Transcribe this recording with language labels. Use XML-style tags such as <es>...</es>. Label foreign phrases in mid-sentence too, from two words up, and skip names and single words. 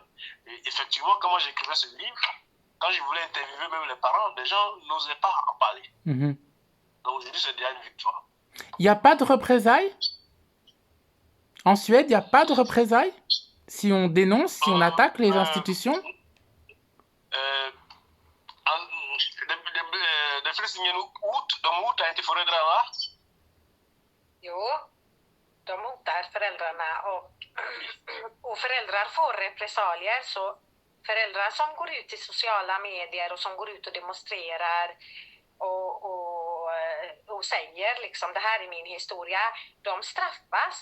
<fr>Et effectivement, quand moi j'écrivais ce livre, quand je voulais interviewer même les parents, les gens n'osaient pas en parler. Mm-hmm. Donc aujourd'hui, c'est déjà une victoire. Il n'y a pas de représailles? En Suède, il n'y a pas de représailles si on dénonce, si on attaque les institutions?</fr> <sv>Det finns ingen hot. De hotar inte föräldrarna. Jo, de hotar föräldrarna och föräldrar får repressalier. Så föräldrar som går ut i sociala medier och som går ut och demonstrerar och säger liksom det här är min historia, de straffas.</sv>